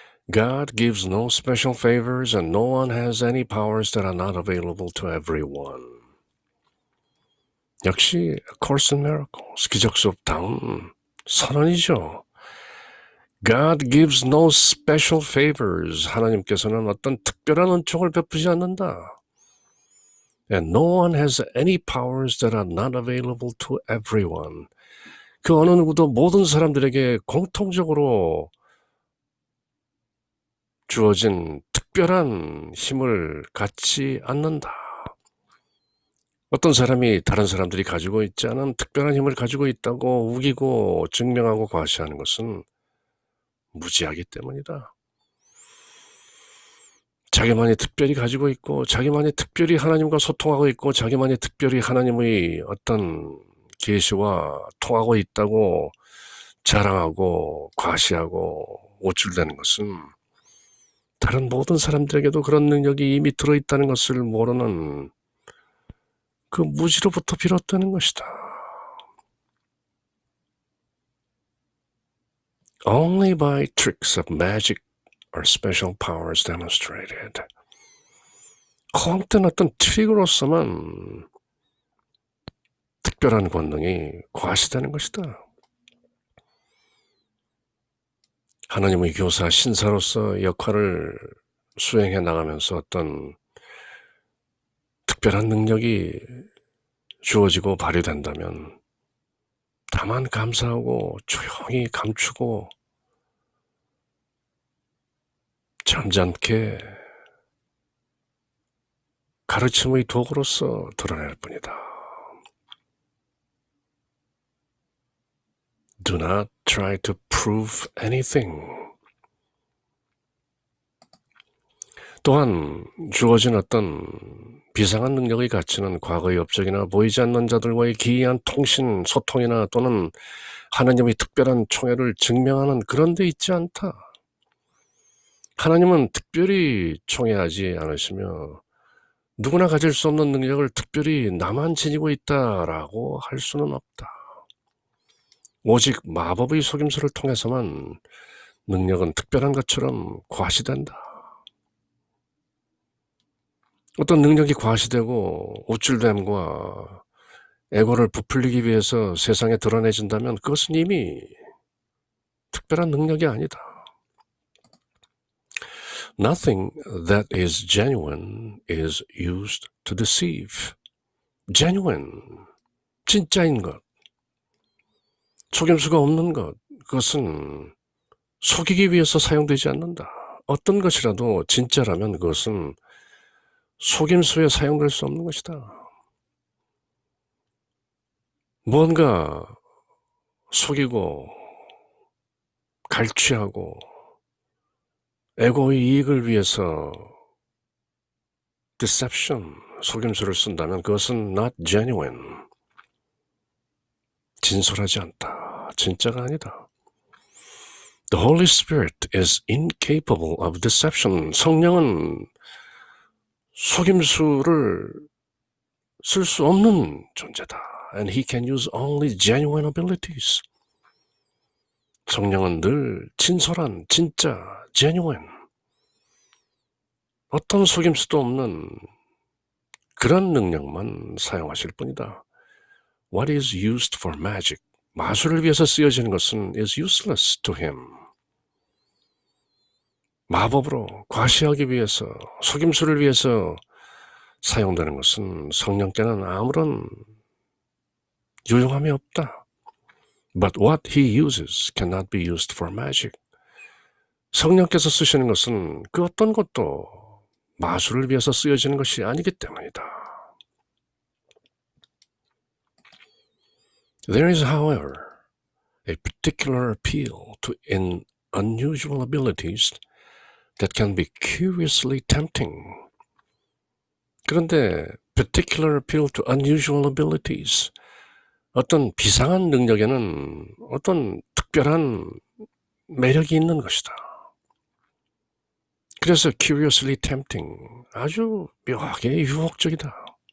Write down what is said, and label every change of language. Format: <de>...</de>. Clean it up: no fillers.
<en>God gives no special favors and no one has any powers that are not available to everyone.</en> <ko>역시 A Course in Miracles, 기적 수업다운 선언이죠.</ko> <en>God gives no special favors.</en> <ko>하나님께서는 어떤 특별한 은총을 베푸지 않는다.</ko> <en>And no one has any powers that are not available to everyone.</en> <ko>그 어느 누구도 모든 사람들에게 공통적으로 주어진 특별한 힘을 갖지 않는다. 어떤 사람이 다른 사람들이 가지고 있지 않은 특별한 힘을 가지고 있다고 우기고 증명하고 과시하는 것은 무지하기 때문이다. 자기만이 특별히 가지고 있고 자기만이 특별히 하나님과 소통하고 있고 자기만이 특별히 하나님의 어떤 계시와 통하고 있다고 자랑하고 과시하고 오출되는 것은 다른 모든 사람들에게도 그런 능력이 이미 들어있다는 것을 모르는 그 무지로부터 비롯되는 것이다.</ko> <en>Only by tricks of magic are special powers demonstrated.</en> <ko>헛된 어떤 트릭으로서만 특별한 권능이 과시되는 것이다. 하나님의 교사, 신사로서 역할을 수행해 나가면서 어떤 특별한 능력이 주어지고 발휘된다면 다만 감사하고 조용히 감추고 잠잠케 가르침의 도구로서 드러낼 뿐이다.</ko> <en>Do not try to prove anything.</en> <ko>또한 주어진 어떤 비상한 능력의 가치는 과거의 업적이나 보이지 않는 자들과의 기이한 통신, 소통이나 또는 하나님의 특별한 총애를 증명하는 그런 데 있지 않다. 하나님은 특별히 총애하지 않으시며 누구나 가질 수 없는 능력을 특별히 나만 지니고 있다라고 할 수는 없다. 오직 마법의 속임수를 통해서만 능력은 특별한 것처럼 과시된다. 어떤 능력이 과시되고 우쭐됨과 에고를 부풀리기 위해서 세상에 드러내진다면 그것은 이미 특별한 능력이 아니다.</ko> <en>Nothing that is genuine is used to deceive.</en> <ko>genuine, 진짜인 것, 속임수가 없는 것, 그것은 속이기 위해서 사용되지 않는다. 어떤 것이라도 진짜라면 그것은 속임수에 사용될 수 없는 것이다. 무언가 속이고 갈취하고 에고의 이익을 위해서 deception, 속임수를 쓴다면 그것은</ko> <en>not genuine,</en> <ko>진솔하지 않다, 진짜가 아니다.</ko> <en>The Holy Spirit is incapable of deception.</en> <ko>성령은 속임수를 쓸 수 없는 존재다.</ko> <en>And he can use only genuine abilities.</en> <ko>성령은 늘 진솔한, 진짜, genuine. 어떤 속임수도 없는 그런 능력만 사용하실 뿐이다.</ko> <en>What is used for magic?</en> <ko>마술을 위해서 쓰여지는 것은</ko> <en>is useless to him.</en> <ko>마법으로 과시하기 위해서, 속임수를 위해서 사용되는 것은 성령께는 아무런 유용함이 없다.</ko> <en>But what he uses cannot be used for magic.</en> <ko>성령께서 쓰시는 것은 그 어떤 것도 마술을 위해서 쓰여지는 것이 아니기 때문이다.</ko> <en>There is, however, a particular appeal to unusual abilities that can be curiously tempting.</en> <ko>그런데</ko> <en>particular appeal to unusual abilities,</en> <ko>어떤 비상한 능력에는 어떤 특별한 매력이 있는 것이다. 그래서</ko> <en>curiously tempting,</en> <ko>아주 묘하게 유혹적이다.</ko>